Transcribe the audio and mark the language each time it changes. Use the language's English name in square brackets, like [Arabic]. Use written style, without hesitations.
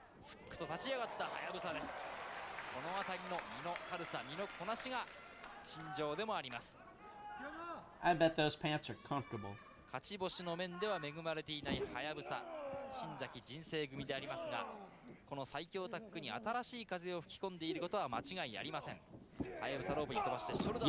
[Japanese] すっくと立ち上がったはやぶさです。この辺りの身の軽さ、身のこなしが心情でもあります。 [English] I bet those pants are comfortable. [Japanese] 勝ち星の面では恵まれていないはやぶさ、新崎人生組でありますが、この最強タッグに新しい風を吹き込んでいることは間違いありません。はやぶさロープに飛ばしてショルダー。